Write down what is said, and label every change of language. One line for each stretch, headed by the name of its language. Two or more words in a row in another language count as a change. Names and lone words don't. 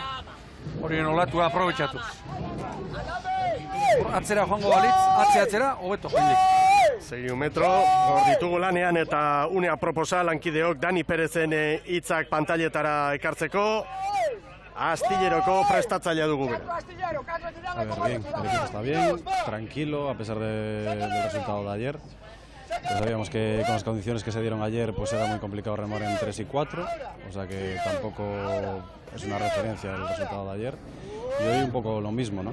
Basque: Orioren olatua aprobetxatuz. Atzera joango balitz, atzera, hobeto jendik. 6 metro, hor ditugu lanean eta une aproposa lankideok Dani Perezen hitzak pantailetara ekartzeko. Astilleroko prestatzailea dugu bera.
Spanish: A ver, bien, el equipo está bien, tranquilo, a pesar del resultado de ayer. Pues sabíamos que con las condiciones que se dieron ayer pues era muy complicado remar en 3 y 4, o sea que tampoco es una referencia el resultado de ayer. Y hoy un poco lo mismo, ¿no?